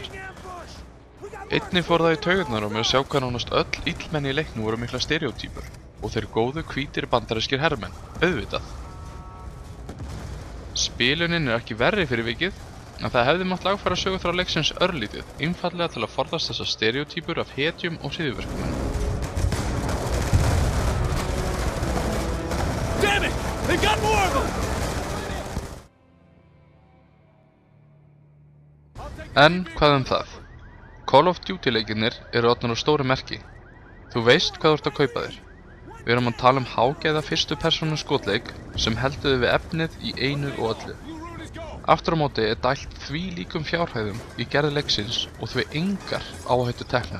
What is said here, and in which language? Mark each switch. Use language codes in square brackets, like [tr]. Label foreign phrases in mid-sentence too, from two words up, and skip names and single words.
[is] Einnig fór það í taugarnar á mér að sjá hvað nánast öll illmenni í leiknum voru mikla stereótýpur og þeir góðu hvítir bandarískir hermenn, auðvitað. Spilunin er ekki verri fyrir vikið, en það hefði mátt lagfæra söguþráð leiksins örlítið, einfaldlega til að forðast þessar stereótýpur af hetjum og hryðjuverkamönnum. [en] Damn it! They got more of them! [is] En hvað það? Call of Duty leikinnir eru orðnir á stóru merki. Þú veist hvað þú ert að kaupa þér. Við erum að tala hágæða fyrstu persónu skotleik sem heldur við efnið í einu og öllu. Aftur á móti er dælt því líkum fjárhæðum í gerð leiksins og því engar áhættu teknar.